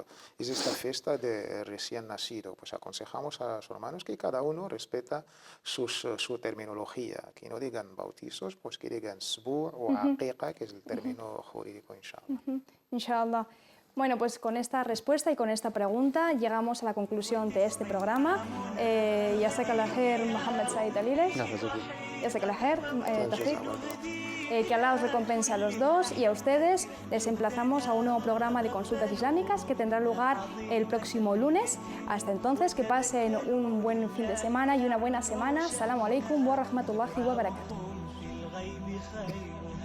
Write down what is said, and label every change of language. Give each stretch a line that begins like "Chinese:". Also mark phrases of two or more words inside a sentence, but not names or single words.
Spanish: Es esta fiesta de recién nacido. Pues aconsejamos a los hermanos que cada uno respeta su terminología, que no digan bautizos, pues que digan sbu o aqiqa, que es el término jurídico,
Arabic: إن شاء الله. إن شاء الله.
Spanish: Bueno, pues con esta respuesta y con esta pregunta llegamos a la conclusión de este programa.
Arabic: جزاك الله خير, Mohammed Said Alilech.
Spanish: Gracias.
Arabic: جزاك الله خير, Tawfiq.
Spanish: Que Allah os recompense a los dos, y a ustedes les emplazamos a un nuevo programa de consultas islámicas que tendrá lugar el próximo lunes. Hasta entonces, que pasen un buen fin de semana y una buena semana.
Arabic: السلام عليكم ورحمة الله وبركاته.